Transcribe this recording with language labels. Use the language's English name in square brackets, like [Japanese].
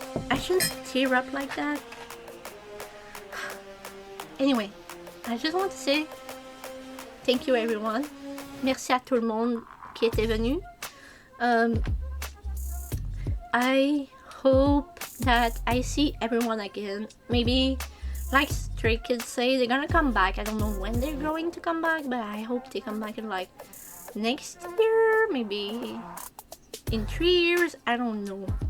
[English] I shouldn't tear up like that. Anyway, I just want to say thank you everyone. [French] Merci à tout le monde qui était venu. [English] I hope that I see everyone again. Maybe, like Stray Kids say, they're gonna come back. I don't know when they're going to come back, but I hope they come back in like next year, maybe in 3 years. I don't know.